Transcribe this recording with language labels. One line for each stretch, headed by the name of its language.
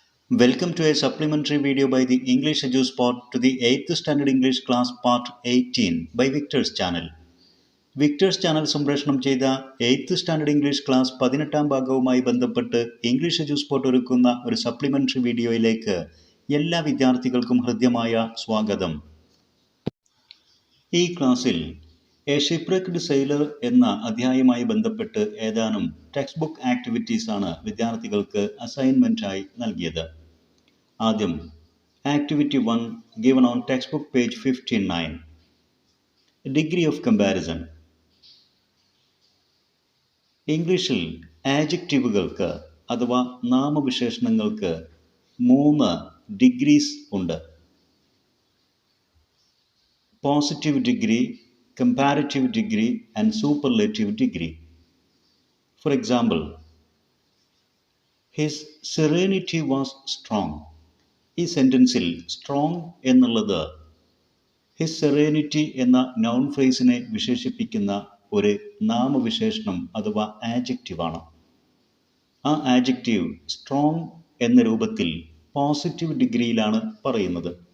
English: Welcome to a supplementary video by the English EduSpot to the 8th Standard English Class Part 18 by Victor's Channel.
Malayalam: Victers channel സംപ്രേഷണം ചെയ്ത 8th standard English class 18ാം ഭാഗവുമായി ബന്ധപ്പെട്ട് English EduSpot ഒരുക്കുന്ന ഒരു supplementary വീഡിയോയിലേക്ക് എല്ലാ വിദ്യാർത്ഥികൾക്കും ഹൃദ്യമായ സ്വാഗതം. ഈ ക്ലാസ്സിൽ എ ഷിപ്പ്രെക്ക്ഡ് സെയിലർ എന്ന അധ്യായവുമായി ബന്ധപ്പെട്ട് ഏതാനും ടെക്സ്റ്റ് ബുക്ക് ആക്ടിവിറ്റീസാണ് വിദ്യാർത്ഥികൾക്ക് അസൈൻമെൻറ്റായി നൽകിയത്. ആദ്യം activity
English: 1 given on textbook page 59. Degree of comparison.
Malayalam: ഇംഗ്ലീഷിൽ ആഡ്ജക്റ്റീവുകൾക്ക് അഥവാ നാമവിശേഷണങ്ങൾക്ക് 3 ഡിഗ്രീസ് ഉണ്ട്.
English: Positive degree, comparative degree and superlative degree. For example, his serenity was strong.
Malayalam: ഈ സെൻറ്റൻസിൽ സ്ട്രോങ് എന്നുള്ളത് ഹിസ് സെറേനിറ്റി എന്ന നൗൺ ഫ്രേസിനെ വിശേഷിപ്പിക്കുന്ന ഒരു നാമവിശേഷണം അഥവാ ആഡ്ജക്റ്റീവാണ്. ആ ആഡ്ജക്റ്റീവ് സ്ട്രോങ് എന്ന രൂപത്തിൽ പോസിറ്റീവ് ഡിഗ്രിയിലാണ് പറയുന്നത്.